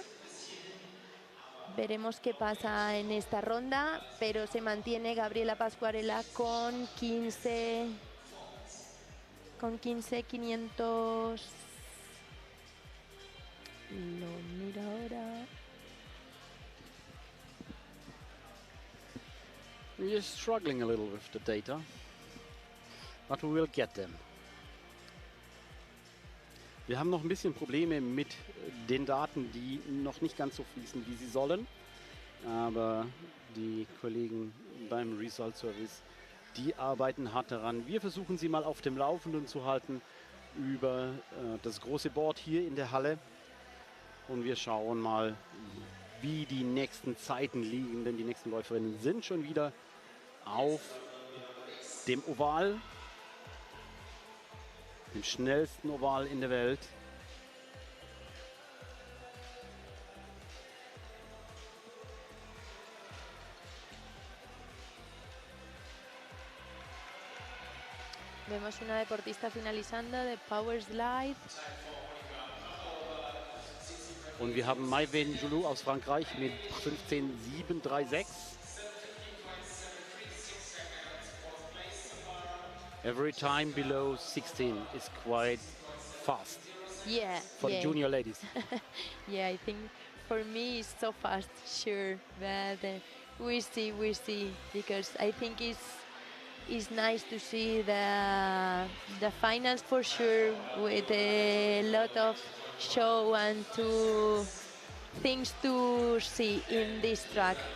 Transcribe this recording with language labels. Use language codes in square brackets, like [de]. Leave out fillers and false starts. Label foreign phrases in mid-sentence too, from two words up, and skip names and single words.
[es] Veremos qué pasa en esta ronda, pero se mantiene Gabriela Pascuarella con 15.500. Lo miro ahora. [en] We're struggling a little with the data, but we will get them. [de] Wir haben noch ein bisschen Probleme mit den Daten, die noch nicht ganz so fließen, wie sie sollen. Aber die Kollegen beim Result Service, die arbeiten hart daran. Wir versuchen sie mal auf dem Laufenden zu halten über das große Board hier in der Halle. Und wir schauen mal, wie die nächsten Zeiten liegen, denn die nächsten Läuferinnen sind schon wieder auf dem Oval, dem schnellsten Oval in der Welt. [es] Vemos una deportista finalizando de Power Slide. [de] Und wir haben Maïwen Joulou aus Frankreich mit 15.736. [en] Every time below 16 is quite fast. Yeah, for the junior ladies. Yeah, I think for me it's so fast, sure, but we see, because I think it's nice to see the finals for sure, with a lot of show and things to see in this track.